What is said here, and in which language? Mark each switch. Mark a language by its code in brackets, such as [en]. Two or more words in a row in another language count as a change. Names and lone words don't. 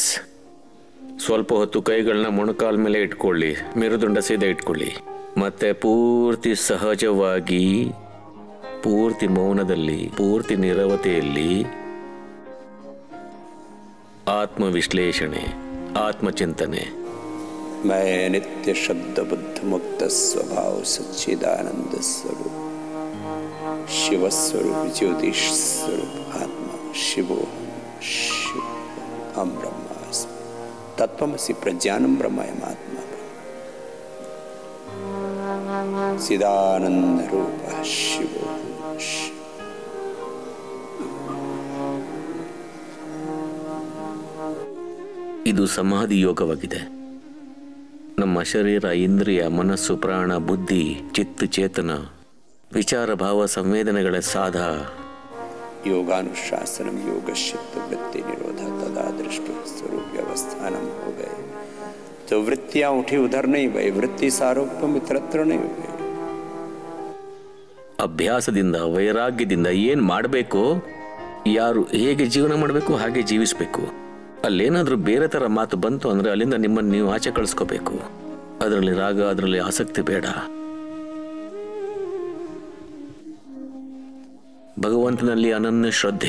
[kn] ಸ್ವಲ್ಪ ಹೊತ್ತು ಕೈಗಳನ್ನ ಮೊಣಕಾಲ ಮೇಲೆ ಇಟ್ಕೊಳ್ಳಿ, ಮೆರುದುಂಡ ಸೀದಾ ಇಟ್ಕೊಳ್ಳಿ. ಮತ್ತೆ ಪೂರ್ತಿ ಸಹಜವಾಗಿ, ಪೂರ್ತಿ ಮೌನದಲ್ಲಿ, ಪೂರ್ತಿ ನಿರವತೆಯಲ್ಲಿ ಆತ್ಮವಿಶ್ಲೇಷಣೆ, ಆತ್ಮಚಿಂತನೆ. [sa] मैं नित्य शब्द बुद्ध मुक्त स्वभाव सच्चिदानंद स्वरूप शिव स्वरूप ज्योतिष स्वरूप आत्मा शिवो शिव हम ब्रह्मास्मि तत्त्वमसि प्रज्ञानं ब्रह्मयम् आत्मा चिदानंद रूप शिवो शिव. [kn] ಇದು ಸಮಾಧಿ ಯೋಗವಾಗಿದೆ. ನಮ್ಮ ಶರೀರ, ಇಂದ್ರಿಯ, ಮನಸ್ಸು, ಪ್ರಾಣ, ಬುದ್ಧಿ, ಚಿತ್ತ, ಚೇತನ, ವಿಚಾರ, ಭಾವ, ಸಂವೇದನೆಗಳ ಸಾಧ. [sa] योगानुशासनम योगशित वृत्ति निरोध तदा दृष्टि स्वरूप व्यवस्थानम [hi] हो गए. तो वृत्तियां उठी उधर नहीं गई, [sa] वृत्ति सारूप्यम [hi] इतरत्र नहीं हो गई. [kn] ಅಭ್ಯಾಸದಿಂದ, ವೈರಾಗ್ಯದಿಂದ ಏನು ಮಾಡಬೇಕು, ಯಾರು ಹೇಗೆ ಜೀವನ ಮಾಡಬೇಕು ಹಾಗೆ ಜೀವಿಸಬೇಕು. ಅಲ್ಲೇನಾದ್ರೂ ಬೇರೆ ತರ ಮಾತು ಬಂತು ಅಂದ್ರೆ ಅಲ್ಲಿಂದ ನಿಮ್ಮನ್ನು ನೀವು ಆಚೆ ಕಳಿಸ್ಕೋಬೇಕು. ಅದರಲ್ಲಿ ರಾಗ, ಅದರಲ್ಲಿ ಆಸಕ್ತಿ ಬೇಡ. ಭಗವಂತನಲ್ಲಿ ಅನನ್ಯ ಶ್ರದ್ಧೆ.